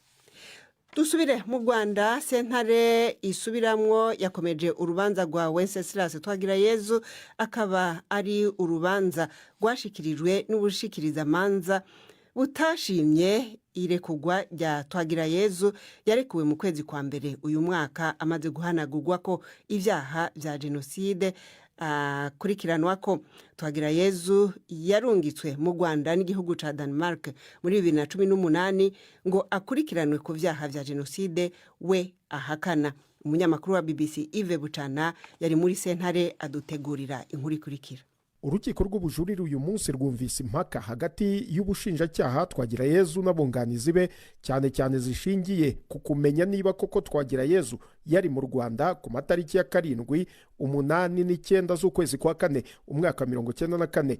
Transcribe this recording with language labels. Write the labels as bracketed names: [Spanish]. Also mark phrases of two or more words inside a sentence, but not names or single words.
[Rundi] Dusubire mu Rwanda, sentare isubiramwo yakomeje urubanza rwa Wenceslas Twagirayezu, akaba ari urubanza rwashikirijwe n'ubushikirizamanza butashimye irekugwa rya Twagirayezu yarekuwe mu kwezi kwa mbere uyu mwaka amaze guhanagurwa ko ivyaha vya jenoside kurikiranwa ko. Twagirayezu yarungitswe mu Rwanda n'igihugu ca Denmark muri 2018 ngo akurikiranwe ku vyaha vya jenoside, we ahakana. Umunyamakuru wa BBC Yves Bucana yari muri sentare adutegurira inkuru ikurikira. [Kinyarwanda] Urukiko rw'ubujurire uyu munsi rwumvise impaka hagati y'ubushinjacyaha Twagirayezu n'abunganizi be, cyane cyane zishingiye ku kumenya niba koko Twagirayezu yari mu Rwanda ku matariki ya 7, 8 n'9 z'ukwezi kwa 4 umwaka 1994.